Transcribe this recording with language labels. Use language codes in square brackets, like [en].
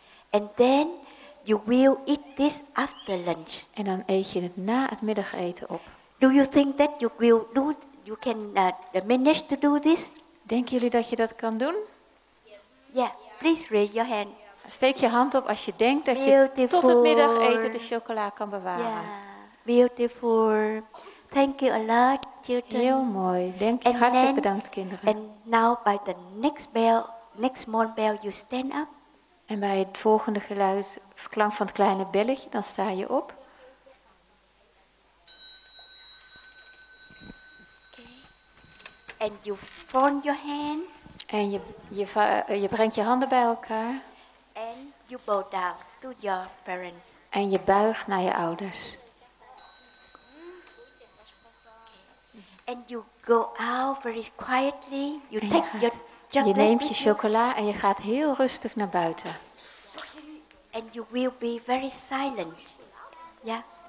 [en] And then you will eat this after lunch. [nl] En dan eet je het na het middageten op. [en] Do you think that you can manage to do this? [nl] Denken jullie dat je dat kan doen? [en] Yeah. Please raise your hand. [nl] Steek je hand op als je denkt dat je tot het middageten de chocola kan bewaren. [en] Yeah. Beautiful. Thank you a lot, children. [nl] Heel mooi. [en] And [nl] Hartelijk [en] then- [nl] bedankt, kinderen. [en] And now by the next small bell, you stand up. [nl] En bij het volgende klank van het kleine belletje, dan sta je op. [en] And you fold your hands. [nl] En je brengt je handen bij elkaar. [en] And you bow down to your parents. [nl] En je buigt naar je ouders. [en] And you go out very quietly. You [nl] En [en] take your [nl] je [en] chocolate [nl] neemt je [en] with you. [nl] chocola en je gaat heel rustig naar buiten. [en] And you will be very silent. Yeah.